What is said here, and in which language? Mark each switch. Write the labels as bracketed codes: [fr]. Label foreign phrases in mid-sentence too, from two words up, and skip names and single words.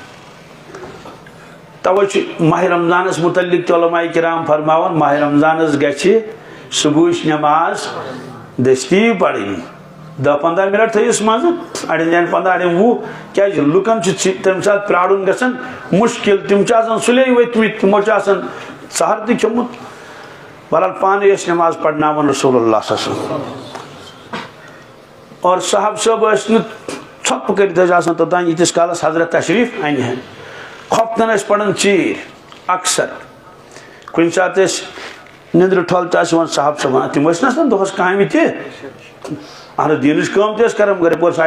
[ks] توے چھُ ماہِ رمضانس متعلق تہِ علماء کرام فرماوان ماہِ رمضانس گژھِ صبحٕچ نماز دستی پرٕنۍ 10-15 منٹ تھٲیِس منٛزٕ اڑٮ۪ن جاین 15 اڑٮ۪ن 20 کیٛازِ لُکن چھُ تمہِ ساتہٕ پرٛارُن گژھان مُشکل تِم چھِ آسان سُلے ؤتھمٕتۍ تِمو چھُ آسان سحر تہِ کھیوٚمُت بہرحال پانے ٲسۍ نماز پرناوان رسول اللہ [ar] صلی اللہ علیہ وسلم [ks] اور صاحب صٲب ٲسۍ نہٕ ژھۄپہٕ کٔرِتھ ٲسۍ آسان توٚتام ییٖتِس کالس حضرت تشریٖف انہِ ہن خۄفتن ٲسۍ پران ژیٖرۍ اکثر کُنہِ ساتہٕ ٲسۍ نندرِ ٹھۄل تہِ آسہِ یِوان صاحب صٲبن تِم ٲسۍ نہ آسان دۄہس کامہِ تہِ اہن دیٖنٕچ کٲم تہِ ٲسۍ کران گرِ پوٚرس